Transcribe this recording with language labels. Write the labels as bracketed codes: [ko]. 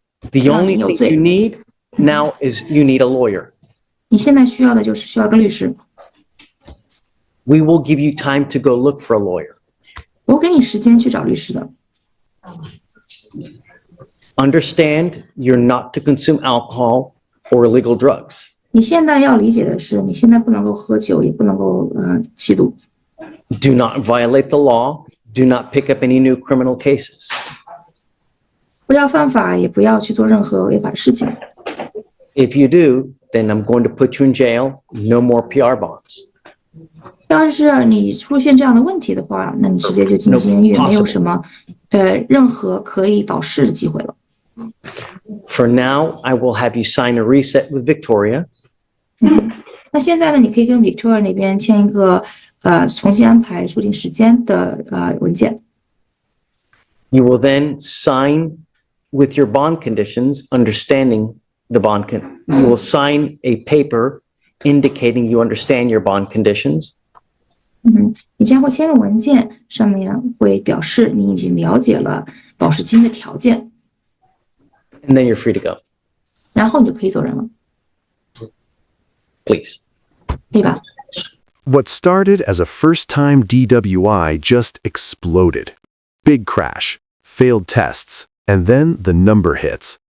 [en] The only thing you need now is you need a lawyer. [zh] 你现在需要的就是需要个律师。 [en] We will give you time to go look for a lawyer. [zh] 我给你时间去找律师的。 [en] Understand you're not to consume alcohol or illegal drugs. [zh] 你现在要理解的是，你现在不能够喝酒，也不能够吸毒。 [en] Do not violate the law. Do not pick up any new criminal cases. [zh] 不要犯法，也不要去做任何违法的事情。 [en] If you do, then I'm going to put you in jail. No more PR bonds. [zh] 要是你出现这样的问题的话，那你直接就进监狱， [en] No, [zh] 没有什么任何可以保释的机会了。 [en] For now, I will have you sign a reset with Victoria. [zh] 那现在呢，你可以跟 Victoria 那边签一个重新安排出庭时间的文件。 [en] You will then sign with your bond conditions, understanding the you will sign a paper indicating you understand your bond conditions. [zh] 你将会签个文件，上面会表示你已经了解了保释金的条件， [en] And then you're free to go. [zh] 然后你就可以走人了， [en] Please. [zh] 可以吧？ [en] What started as a first-time DWI just exploded. Big crash, failed tests, and then the number hits.